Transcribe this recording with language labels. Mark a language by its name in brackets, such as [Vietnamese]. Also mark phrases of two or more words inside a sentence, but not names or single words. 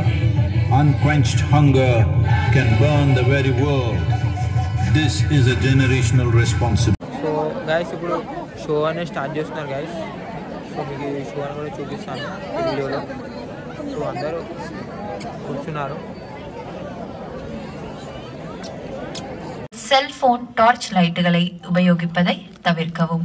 [English] Unquenched hunger can burn the very world. This is a generational responsibility. [Telugu] సో గైస్ ఇప్పుడు షో అనేది స్టార్ట్ చేస్తున్నారు గైస్. సో మీకు ఈ షో అని కూడా చూపిస్తాను ఈ వీడియోలో. సో అందరూ కూర్చున్నారు. [Tamil] செல்போன் டார்ச் லைட்டுகளை உபயோகிப்பதை தவிர்க்கவும்.